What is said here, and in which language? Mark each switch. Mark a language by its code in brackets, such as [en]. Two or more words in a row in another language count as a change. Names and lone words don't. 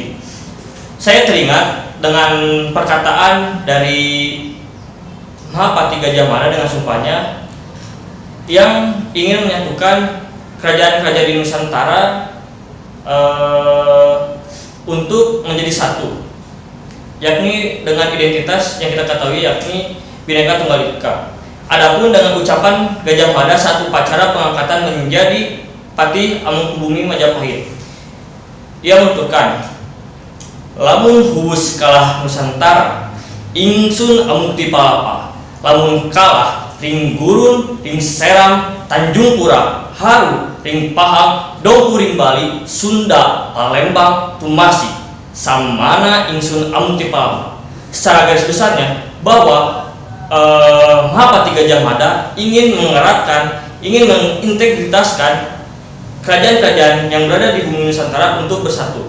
[id] Saya teringat dengan perkataan dari Mahapati Gajah Mada dengan sumpahnya yang ingin menyatukan kerajaan-kerajaan di Nusantara untuk menjadi satu, yakni dengan identitas yang kita ketahui yakni Bhinneka Tunggal Ika. Adapun dengan ucapan Gajah Mada saat upacara pengangkatan menjadi Patih Amangkubumi Majapahit, ia menuturkan, [kaw] "Lamun huwus kalah Nusantara, ingsun amukti palapa. Lamun kalah ring gurun, ring seram, Tanjung Pura, Haru, ring Pahang, Dongku ring Bali, Sunda, Palembang, Tumasi, samana ingsun amukti palapa." [id] Secara garis besarnya bahwa Mahapati Gajah Mada ingin mengeratkan, ingin mengintegritaskan kerajaan-kerajaan yang berada di bumi Nusantara untuk bersatu.